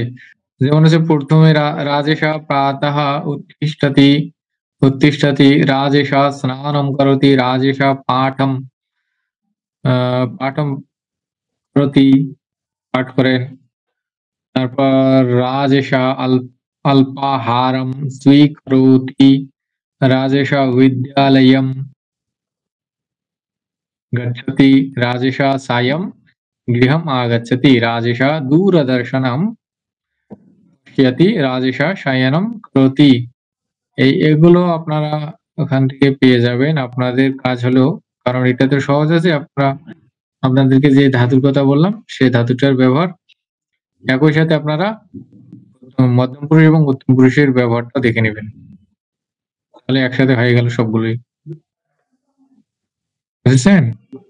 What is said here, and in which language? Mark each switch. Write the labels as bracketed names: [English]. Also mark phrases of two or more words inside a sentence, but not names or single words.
[Bangla] যেমন হচ্ছে প্রথমে [Sanskrit] রাজেশা প্রাতঃ উত্তিষ্ঠতি, রাজেশা স্নানম করতি, রাজেশা পাঠম করতি, [Bangla] পাঠ করেন। [Sanskrit] তারপর রাজেশা अल्पाहारं स्वीकरोति, राजेशः विद्यालयं गच्छति, राजेशः सायं गृहम् आगच्छति, राजेशः दूरदर्शनं पश्यति, राजेशः शयनं करोति। [Bangla] এগুলো আপনারা ওখান থেকে পেয়ে যাবেন। আপনাদের কাজ হলো, কারণ এটা তো সহজ আছে, আপনাদেরকে যে ধাতুর কথা বললাম সেই ধাতুটার ব্যবহার, একই সাথে আপনারা মধ্যম পুরুষ এবং উত্তম পুরুষের ব্যবহারটা দেখে নেবেন, তাহলে একসাথে হয়ে গেল সবগুলোই।